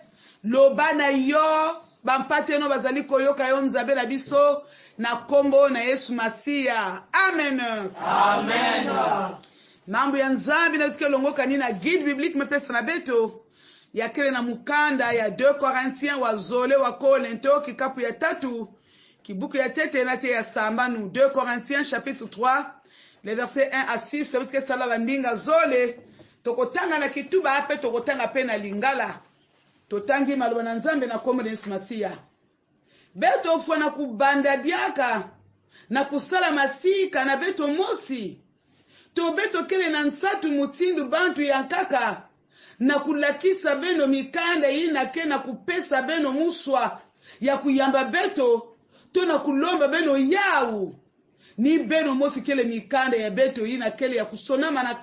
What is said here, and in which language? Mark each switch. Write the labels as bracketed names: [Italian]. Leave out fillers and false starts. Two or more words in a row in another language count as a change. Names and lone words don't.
[Lingala] lobana yo, bampate no bazali koyoka yo Nzambe na biso, na kombo na Yesu Masia. Amen. Amen. [Kituba (Democratic Republic of Congo)] Mambo ya Nzambi na tuke longoka nina [French] guide biblique [Kituba (Democratic Republic of Congo)] mepesa na beto, ya kele na mukanda ya 2 Corinthiens wa zole wa Korinto kikapu ya 3, kibuku ya tete na te ya samba nu 2 Corinthiens [French] chapitre 3, les versets 1 à 6, ça veut dire que ça [Kituba (Democratic Republic of Congo)] la ndinga zole, [Lingala] tokotanga na kituba ape tokotanga pe na lingala, totangi maloba na Nzambe na kombo na Yesu Masia. [Kituba (Democratic Republic of Congo)] Beto fwana kubanda diaka, na kusala masika na beto mosi, to beto kele na nsatu mutindu bantu yankaka, na kulakisa beno mikanda ina ke na kupesa beno muswa, ya kuyamba beto, to na kulomba beno yau, ni beno mosi kele mikanda ya beto yina kele ya kusonama na